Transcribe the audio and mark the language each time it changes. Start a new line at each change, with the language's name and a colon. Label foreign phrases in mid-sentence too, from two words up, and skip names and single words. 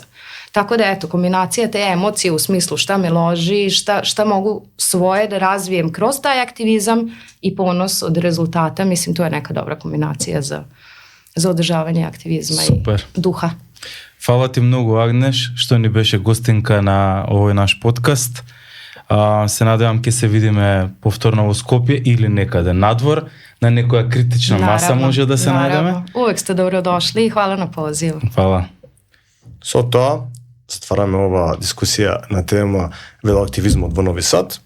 Serbian: Tako da eto, kombinacija te emocije u smislu šta me loži, šta mogu svoje da razvijem kroz taj aktivizam i ponos od rezultata, mislim to je neka dobra kombinacija za održavanje aktivizma. Super. I duha.
Macedonian: Хвала ти многу, Агнеш, што ни беше гостинка на овој наш подкаст. Се надевам ќе се видиме повторно во Скопје или некаде надвор, на некоја критична маса може да се најдеме.
Serbian: Увек сте добродошли и хвала на позив. Хвала.
Macedonian: Со тоа затвараме ова дискусија на тема велоактивизмот во Нови Сад.